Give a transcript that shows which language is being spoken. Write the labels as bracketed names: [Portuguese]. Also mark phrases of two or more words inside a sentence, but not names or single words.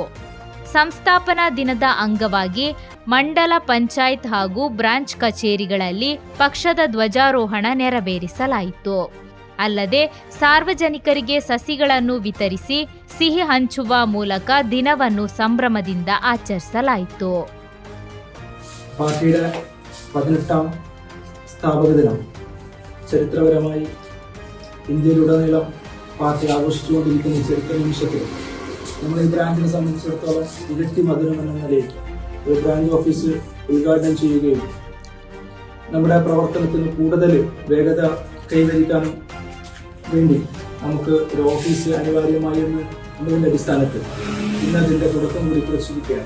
[Kannada] ಸಂಸ್ಥಾಪನಾ ದಿನದ ಅಂಗವಾಗಿ ಮಂಡಲ ಪಂಚಾಯತ್ ಹಾಗೂ ಬ್ರಾಂಚ್ ಕಚೇರಿಗಳಲ್ಲಿ ಪಕ್ಷದ ಧ್ವಜಾರೋಹಣ ನೆರವೇರಿಸಲಾಯಿತು. ಅಲ್ಲದೆ ಸಾರ್ವಜನಿಕರಿಗೆ ಸಸಿಗಳನ್ನು ವಿತರಿಸಿ ಸಿಹಿ ಹಂಚುವ ಮೂಲಕ ದಿನವನ್ನು ಸಂಭ್ರಮದಿಂದ ಆಚರಿಸಲಾಯಿತು. [Malayalam] പാർട്ടിയുടെ 18ാം സ്ഥാപക ദിനം ചരിത്രപരമായി ഇന്ത്യയിലുടനീളം പാർട്ടി ആഘോഷിച്ചുകൊണ്ടിരിക്കുന്ന ഈ ചരിത്ര നിമിഷത്തിൽ നമ്മൾ ഈ ബ്രാഞ്ചിനെ സംബന്ധിച്ചിടത്തോളം ഇരട്ടി മധുരം എന്ന നിലയിൽ ഒരു ബ്രാഞ്ച് ഓഫീസ് ഉദ്ഘാടനം ചെയ്യുകയും നമ്മുടെ പ്രവർത്തനത്തിന് കൂടുതൽ വേഗത കൈവരിക്കാനും വേണ്ടി നമുക്ക് ഒരു ഓഫീസ് അനിവാര്യമായി എന്നതിൻ്റെ അടിസ്ഥാനത്തിൽ ഇന്ന് അതിൻ്റെ തുടക്കം കൂടി കുറിച്ചിരിക്കുകയാണ്.